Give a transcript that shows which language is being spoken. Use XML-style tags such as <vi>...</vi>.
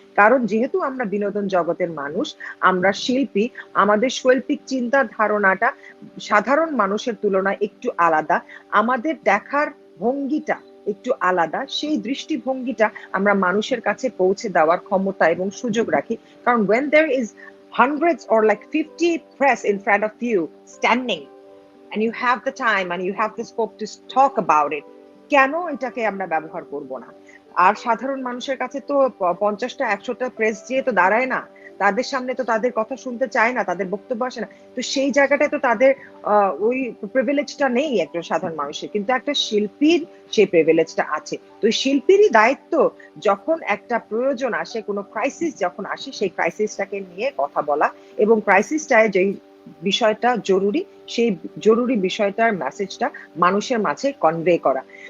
<bn>কারণ যেহেতু আমরা বিনোদন জগতের মানুষ, আমরা শিল্পী, আমাদের শৈল্পিক চিন্তার ধারণাটা সাধারণ মানুষের তুলনায় একটু আলাদা, আমাদের দেখার ভঙ্গিটা একটু আলাদা, সেই দৃষ্টিভঙ্গিটা আমরা মানুষের কাছে পৌঁছে দেওয়ার ক্ষমতা এবং সুযোগ রাখি।</bn> <en>কারণ when there is hundreds or like 50 press in front of you standing and you have the time and you have the scope to talk about it,</en> <bn>কেন এটাকে আমরা ব্যবহার করব না? আর সাধারণ মানুষের কাছে তো 50টা 100টা প্রেস দিয়ে তো দাঁড়ায় না, তাদের সামনে তো তাদের কথা শুনতে চায় না, তাদের বক্তব্য আসে না। তো সেই জায়গাটায় তো তাদের ওই প্রিভিলেজটা নেই একটা সাধারণ মানুষের, কিন্তু একটা শিল্পীর সেই প্রিভিলেজটা আছে। তো শিল্পীরই দায়িত্ব যখন একটা প্রয়োজন আসে, কোনো ক্রাইসিস যখন আসে, সেই ক্রাইসিসটাকে নিয়ে কথা বলা এবং ক্রাইসিসটায় যেই বিষয়টা জরুরি, সেই জরুরি বিষয়টার মেসেজটা মানুষের মাঝে কনভে করা।</bn>